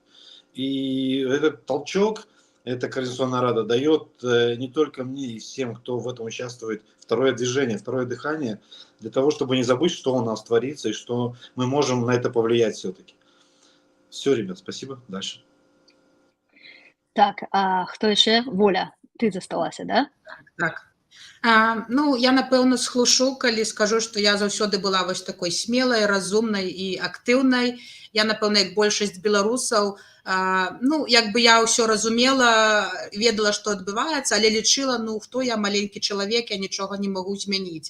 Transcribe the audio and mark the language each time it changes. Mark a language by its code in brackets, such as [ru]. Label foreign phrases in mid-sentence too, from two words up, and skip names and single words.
[ru] И этот толчок, эта Координационная рада дает не только мне и всем, кто в этом участвует, второе движение, второе дыхание, для того, чтобы не забыть, что у нас творится и что мы можем на это повлиять все-таки. Все, ребят, спасибо. Дальше. [be] Так, а хто яшчэ? Воля, ты засталася, да? Так. Ну, я, напэўна, схлушу, калі скажу, што я заўсёды была вось такой смелай, разумнай і актыўнай. Я, напэўна, як большасць беларусаў, ну, як бы я ўсё разумела, ведала, што адбываецца, але лічыла, ну, хто я, маленькі чалавек, я нічога не магу змяніць.